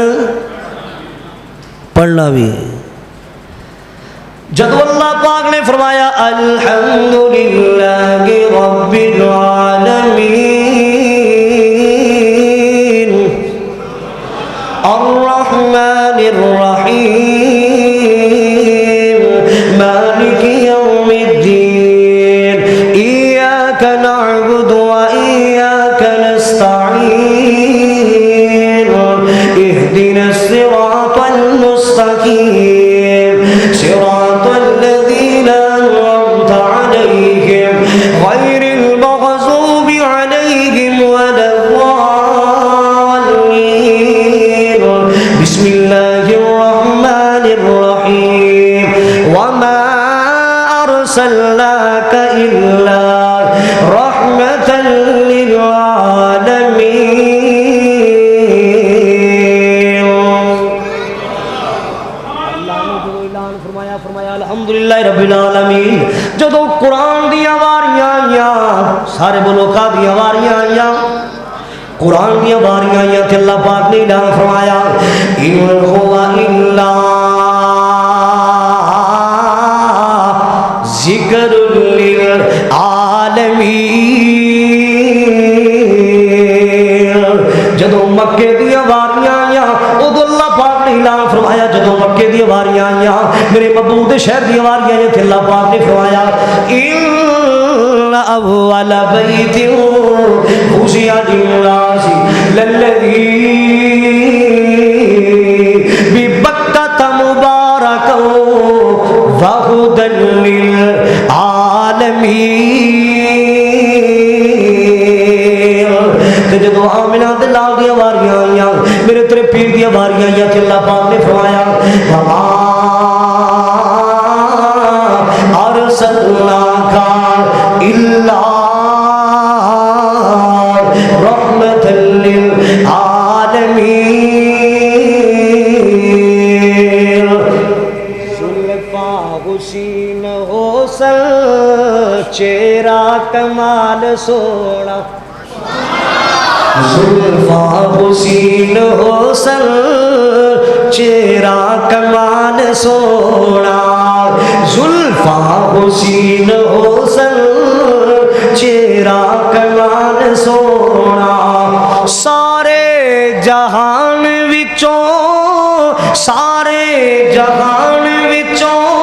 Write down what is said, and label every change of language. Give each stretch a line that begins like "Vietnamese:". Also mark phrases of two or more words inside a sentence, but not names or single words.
Punjabi: پڑھنا بھی ہے جدو اللہ پاک نے فرمایا
Arabic: الحمدللہ رب العالمین الرحمن الرحیم مالک یوم الدین ایاک نعبد و ایاک نستعین اہدنا الصراط المستقیم صراط الذین انعمت علیہم غیر المغضوب علیہم ولا الضالین بسم اللہ الرحمن الرحیم وما ارسلناک الا رحمۃ للعالمین
Punjabi: اللہ نے جو اعلان فرمایا فرمایا
Arabic: الحمدللہ رب العالمین
Punjabi: جدو قرآن دیا واریاں آئیاں سارے بولو کا دیا واریاں آئیاں قرآن دیا واریاں آئیاں کہ اللہ پاک نے اعلان فرمایا
Arabic: ان هو الا ذکر
Punjabi: للعالمین جدو مکے دیا واریاں آئیاں ادو اللہ پاک نے اعلان فرمایا جدو مکے دیا واریاں آئیاں میرے محبوب شہر دیا واریاں آئیاں کہ اللہ پاک نے فرمایا
Arabic: ان اول بیت وضع للناس للذی ببکۃ مبارکا وہدی
Punjabi: للعالمین جدو آمنہ دے لال دیا واریاں آئیاں میرے تیرے پیر دیا واریاں آئیاں کہ اللہ پاک نے فرمایا وما
Arabic: ارسلناک الا رحمۃ للعالمین
Punjabi: زلفا حسین حسن چہرہ کمال سونا زلفاں حسین حسن چہرہ کمال سونا زلفاں حسین حسن چہرہ کمال سونا سارے جہان وچوں سارے جہان وچوں